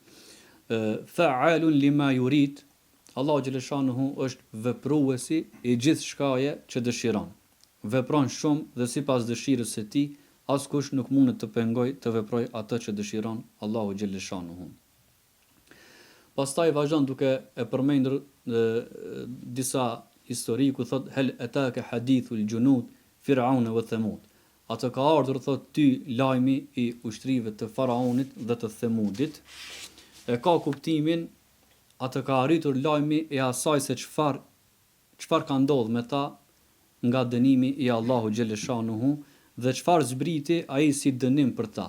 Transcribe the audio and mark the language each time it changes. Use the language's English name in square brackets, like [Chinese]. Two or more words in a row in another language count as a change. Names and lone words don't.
[Arabic] فعال لما يريد, [Albanian] Allahu xhaleshanuhu është vepruesi i gjithë shkaje që dëshiron. Vepron shumë dhe sipas dëshirës së tij, askush nuk mundet të pengoj të veproj atë që dëshiron Allahu xhaleshanuhu. Pastaj vazhdon duke e përmendur disa histori ku thot [Arabic] هل أتاك حديث الجنود فرعون وثمود. [Albanian] Atë ka ardhur thot ty lajmi i ushtrive të faraonit dhe të Themudit. E ka kuptimin atë ka arritur lajmi i asaj se çfarë ka ndodhur me ta nga dënimi i Allahu xhaleshanuhu dhe çfarë zbriti ai si dënim për ta.